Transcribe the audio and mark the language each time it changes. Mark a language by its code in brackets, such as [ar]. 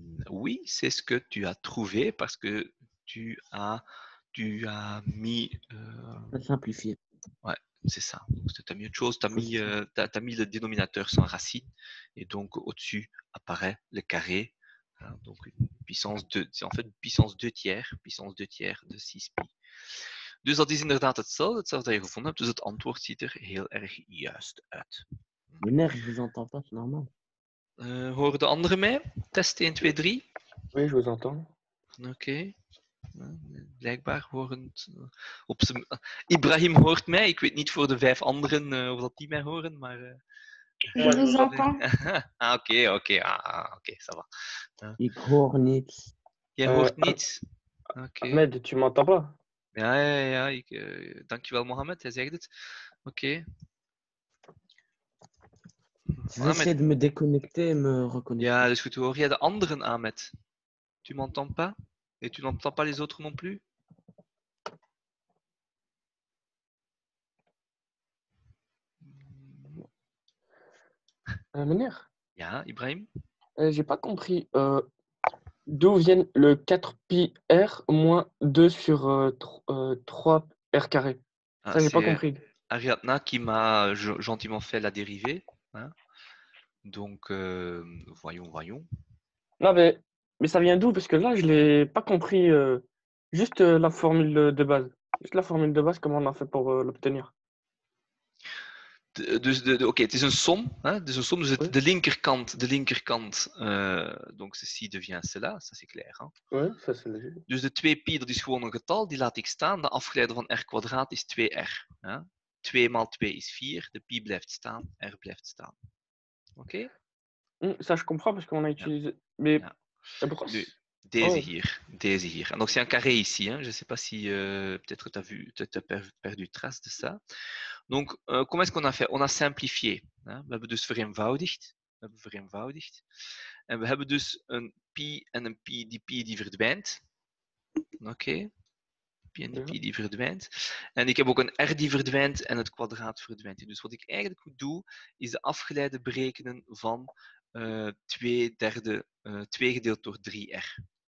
[fr] Oui, c'est ce que tu as trouvé parce que tu as mis... Simplifié. Ouais, c'est ça. Tu as mis autre chose, tu as mis le dénominateur sans racine et donc au-dessus apparaît le carré. Donc une puissance 2, c'est en fait une puissance 2 tiers de 6π. [nl] Dus dat is inderdaad hetzelfde dat je gevonden hebt. Dus het antwoord ziet er heel erg juist uit. [fr] Meneer, je vous entends pas, c'est normal. [nl] Horen de anderen mij? Test 1, 2, 3. [fr] Oui, je vous entends. [nl] Oké. Blijkbaar horen Ibrahim hoort mij. Ik weet niet voor de 5 anderen of dat die mij horen, maar... [fr] Je vous entends. Oké, ça va. [nl] Ik hoor niets. Jij hoort niets? Oké. [fr] Ahmed, tu m'entends pas? [nl] Ja. Dankjewel, Mohamed, hij zegt het. Oké. [fr] J'essaie de me déconnecter et me reconnecter. [nl] Ja, dus goed. Hoor jij de anderen, Ahmed? [fr] Tu m'entends pas? Et tu n'entends pas les autres non plus? [nl] Meneer, Ja, Ibrahim? [fr] j'ai pas compris. D'où viennent le 4πr moins 2 sur 3r carré? Ça, j'ai pas compris. Ariadna qui m'a gentiment fait la dérivée. Hein. Donc, voyons. Non, mais ça vient d'où? Parce que là, je l'ai pas compris. Juste la formule de base. Juste la formule de base, comment on a fait pour l'obtenir? [nl] Oké, het is een som. Hè? Het is een som, dus [fr] Oui. [nl] de linkerkant, [fr] donc ceci devient cela, ça c'est clair. Hein? Oui, ça c'est logique. [nl] Dus de 2π, dat is gewoon een getal, die laat ik staan. De afgeleide van r kwadraat is 2r. Hè? 2 maal 2 is 4, de pi blijft staan, r blijft staan. Oké? [fr] Ça, je comprends parce qu'on a utilisé. Mais [nl] Ja. [fr] pourquoi? [nl] Nu, deze hier. [fr] En donc c'est un carré ici. Hein. Je ne sais pas si peut-être tu as perdu trace de ça. Donc, comment est-ce qu'on a fait? On a simplifié. Hein. [nl] We hebben dus vereenvoudigd. En we hebben dus een pi en een pi. Die pi die verdwijnt. Oké. Pi en die pi die verdwijnt. En ik heb ook een r die verdwijnt en het kwadraat verdwijnt. Dus wat ik eigenlijk moet doen, is de afgeleide berekenen van 2 gedeeld door 3r.